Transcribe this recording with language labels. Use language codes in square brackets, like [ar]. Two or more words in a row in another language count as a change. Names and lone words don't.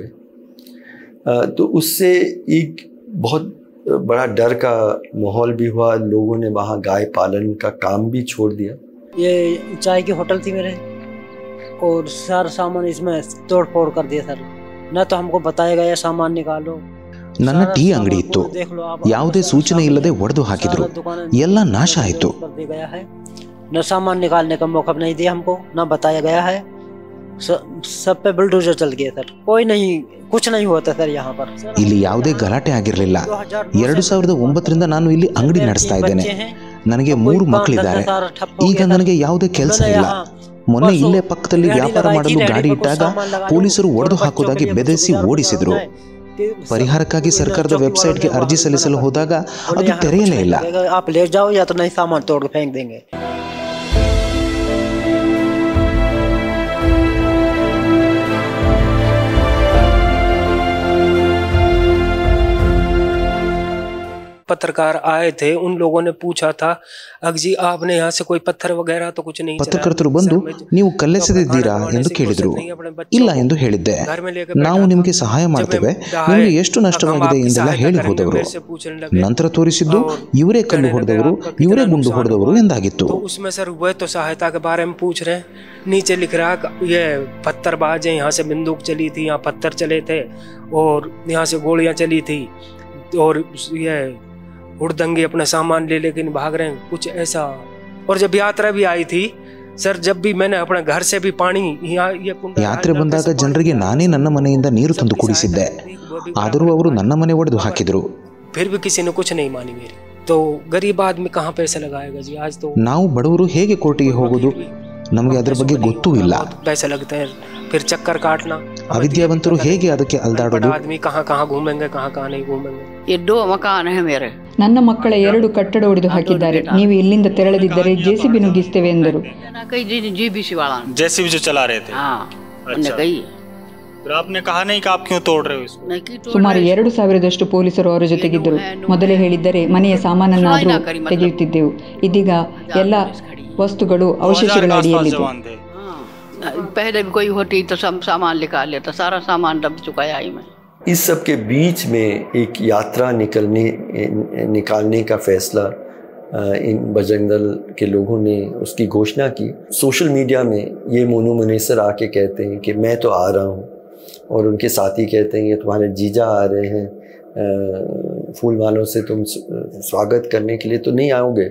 [hi] तो उससे एक बहुत बड़ा डर का माहौल भी हुआ। लोगों ने वहाँ गाय पालन का काम भी छोड़ दिया। ये चाय की होटल थी मेरे और सारा सामान इसमें तोड़ फोड़ कर दिया सर। न तो हमको बताया गया सामान निकालो। [kn] ನನ್ನ ಟೀ ಅಂಗಡಿ ಇತ್ತು, ಯಾವುದೇ ಸೂಚನೆ ಇಲ್ಲದೆ ಒಡೆದು ಹಾಕಿದ್ರು, ಎಲ್ಲ ನಾಶ ಆಯಿತು. [hi] न सामान निकालने का मौका नहीं दिया हमको, न बताया गया है। सब पे बुलडोजर चल गया सर, कोई नहीं, कुछ नहीं होता सर यहाँ पर. [kn] ಇಲ್ಲಿ ಯಾವುದೇ ಗಲಾಟೆ ಆಗಿರಲಿಲ್ಲ. 2009ರಿಂದ ನಾನು ಇಲ್ಲಿ ಅಂಗಡಿ ನಡೆಸ್ತಾ ಇದ್ದೇನೆ. ನನಗೆ 3 ಮಕ್ಕಳಿದ್ದಾರೆ. ಈಗ ನನಗೆ ಯಾವುದೇ ಕೆಲಸ ಇಲ್ಲ. ಮೊನ್ನೆ ಇಲ್ಲೇ ಪಕ್ಕದಲ್ಲಿ ವ್ಯಾಪಾರ ಮಾಡಲು ಗಾಡಿ ಇಟ್ಟಾಗ ಪೊಲೀಸರು ಒಡೆದು ಹಾಕುವುದಾಗಿ ಬೆದರಿಸಿ ಓಡಿಸಿದ್ರು. ಪರಿಹಾರಕ್ಕಾಗಿ ಸರ್ಕಾರದ ವೆಬ್ಸೈಟ್ಗೆ ಅರ್ಜಿ ಸಲ್ಲಿಸಲು ಹೋದಾಗ ಅದು ತೆರೆಯಲೇ ಇಲ್ಲ. [hi] आप ले जाओ या तो नहीं सामान तोड़ के फेंक देंगे. पत्रकार आए थे, उन लोगों ने पूछा था, अगजी आपने यहाँ से कोई पत्थर वगैरह तो कुछ नहीं. [kn] ಪತ್ರಕರ್ತರು ಬಂದು ನೀವು ಕಲ್ಲೆಸೆದಿದ್ದೀರಾ ಎಂದು ಕೇಳಿದ್ರು. ಇಲ್ಲ ಎಂದು ಹೇಳಿದ್ದೆ. ನಾವು ನಿಮಗೆ ಸಹಾಯ ಮಾಡ್ತೇವೆ, ನಿಮಗೆ ಎಷ್ಟು ನಷ್ಟವಾಗಿದೆ ಎಂದೆಲ್ಲ ಹೇಳಿ ಹೋದವರು. ನಂತರ ತೋರಿಸಿದ್ದು ಇವರೇ ಕಲ್ಲು ಹೊಡೆದವರು, ಇವರೇ ಗುಂಡು ಹೊಡೆದವರು ಎಂದಾಗಿತ್ತು. [hi] उसमें सर वह तो सहायता के बारे में पूछ रहे हैं. नीचे लिख रहा ये पत्थरबाज है, यहाँ से बंदूक चली थी, यहाँ पत्थर चले थे और यहाँ से गोलियां चली थी और ये हुड़दंगे अपना सामान ले लेकिन भाग रहे हैं, कुछ ऐसा. और जब यात्रा भी आई थी सर, जब भी मैंने अपने घर से भी पानी [kn] ಯಾತ್ರೆ ಬಂದಾಗ ಜನರಿಗೆ ನಾನೇ ನನ್ನ ಮನೆಯಿಂದ ನೀರು ತಂದು ಕುಡಿಸಿದ್ದೆ. ಆದರೂ ಅವರು ನನ್ನ ಮನೆ ಒಡೆದು ಹಾಕಿದ್ರು. [hi] फिर भी किसी ने कुछ नहीं मानी मेरी. तो गरीब आदमी कहाँ पैसे लगाएगा जी. आज तो [kn] ನಾವು ಬಡವರು ಹೇಗೆ ಕೋರ್ಟಿಗೆ ಹೋಗೋದು, ನಮಗೆ ಅದರ ಬಗ್ಗೆ ಗೊತ್ತೂ ಇಲ್ಲ. [hi] पैसे लगते हैं, फिर चक्कर काटना. [kn] ಅವಿದ್ಯಾವಂತರು ಹೇಗೆ ಅದಕ್ಕೆ ಅಲ್ದಾಡೋದು. [hi] आदमी कहाँ कहाँ घूमेंगे, कहाँ कहाँ नहीं घूमेंगे. ये 2 मकान है मेरे. [kn] ನನ್ನ ಮಕ್ಕಳ 2 ಕಟ್ಟಡ ಒಡೆದು ಹಾಕಿದ್ದಾರೆ. ನೀವು ಇಲ್ಲಿಂದ ತೆರಳದಿದ್ದರೆ ಜೆಸಿಬಿ ನುಗ್ಗಿಸ್ತೇವೆ ಎಂದರು. [hi] कई दिन जीबीसी वाला जेसीबी जो चला रहे थे. हाँ, उन्होंने कही. फिर आपने कहा नहीं कि आप क्यों तोड़ रहे हो इसको. [kn] ಸುಮಾರು 2000ದಷ್ಟು ಪೊಲೀಸರು ಅವರ ಜೊತೆಗಿದ್ದರು. ಮೊದಲೇ ಹೇಳಿದ್ದರೆ ಮನೆಯ ಸಾಮಾನನ್ನಾದರೂ ತೆಗೆಯುತ್ತಿದ್ದೆವು. ಇದೀಗ ಎಲ್ಲ ವಸ್ತುಗಳು ಅವಶೇಷಗಳ ಅಡಿಯಲ್ಲಿದೆ. [hi] पहले भी कोई होती तो सब सामान निकाल लेता, सारा सामान दब चुका है आई में. इस सब के बीच में एक यात्रा निकालने का फैसला इन बजरंग दल के लोगों ने उसकी घोषणा की। [en] social media [hi] में ये मोनू मुनेसर आके कहते हैं कि मैं तो आ रहा हूँ और उनके साथी कहते हैं कि तुम्हारे जीजा आ रहे हैं, फूल मालों से तुम स्वागत करने के लिए तो नहीं आओगे।